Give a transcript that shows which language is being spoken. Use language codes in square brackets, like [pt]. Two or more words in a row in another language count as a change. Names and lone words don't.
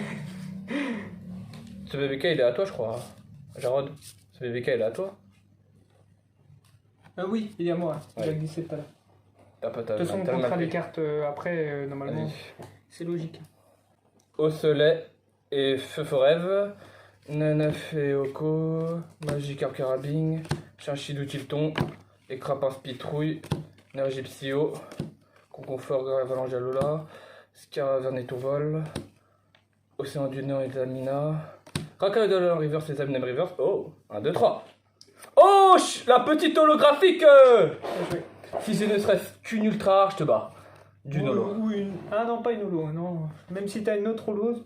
[fr] Ce BBK il est à toi, je crois. Jarod, ce BBK il est à toi. Ah oui, il est à moi. Il a Ouais. glissé tout à l'heure. T'as pas ta De toute façon, on t'as le comptera mal les pris. cartes après, normalement. Vas-y. C'est logique. Osselet et Feu Forève. Nanaf et Oko. Magikarp Carabine. Chinchidou Tilton. Écrapin Spitrouille. Nergy Psyo. Conconfort Avalanche Alola. Scaraverne et Tourvol. Océan du Nord et Zamina. Racaille de la Reverse et Zaminem Reverse. Oh, 1, 2, 3. Oh, la petite holographique Bien joué. Si c'est ne serait-ce qu'une ultra rare, je te bats. Du Nolo. Ou une... Ah non, pas une holo, non. Même si t'as une autre holo.